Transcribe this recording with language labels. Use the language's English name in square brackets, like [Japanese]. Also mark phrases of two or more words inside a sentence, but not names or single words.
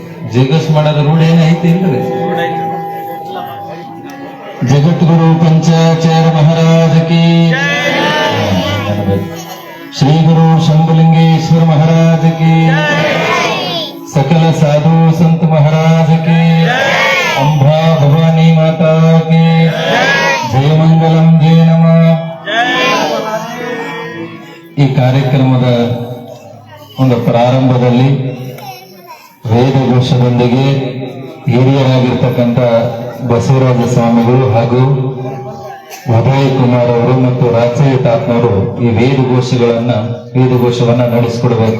[Kannada] ಜಗಸ್ ಮಾಡೋದ ರೂಢ ಏನೈತಿ ಇಲ್ರಿ? ಜಗದ್ಗುರು ಪಂಚಾಚಾರ್ಯ ಮಹಾರಾಜ ಕಿ ಶ್ರೀ ಗುರು ಶಂಭುಲಿಂಗೇಶ್ವರ ಮಹಾರಾಜ ಕಿ [Hindi] सकल साधु संत महाराज के अंबा भवानी माता के जय मंगलम जय नमः. [Kannada] ಈ ಕಾರ್ಯಕ್ರಮದ ಒಂದು ಪ್ರಾರಂಭದಲ್ಲಿ ವೇದಘೋಷದೊಂದಿಗೆ ಹಿರಿಯರಾಗಿರ್ತಕ್ಕಂಥ ಬಸವರಾಜ ಸ್ವಾಮಿಗಳು ಹಾಗೂ ಉದಯ್ ಕುಮಾರ್ ಅವರು ಮತ್ತು ರಾಜಯ್ಯ ತಾತ್ನವರು ಈ ವೇದಘೋಷವನ್ನ ನಡೆಸಿಕೊಡ್ಬೇಕು.